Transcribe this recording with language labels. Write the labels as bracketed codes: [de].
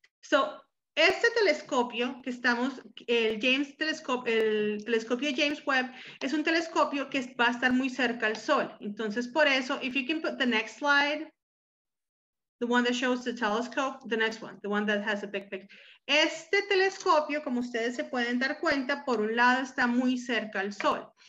[es] So este telescopio que estamos, el telescopio James Webb, es un telescopio que va a estar muy cerca al Sol. Entonces, por eso, [en] if you can put the next slide, the one that shows the telescope, the next one, the one that has a big picture. [es] Este telescopio, como ustedes se pueden dar cuenta, por un lado está muy cerca al Sol.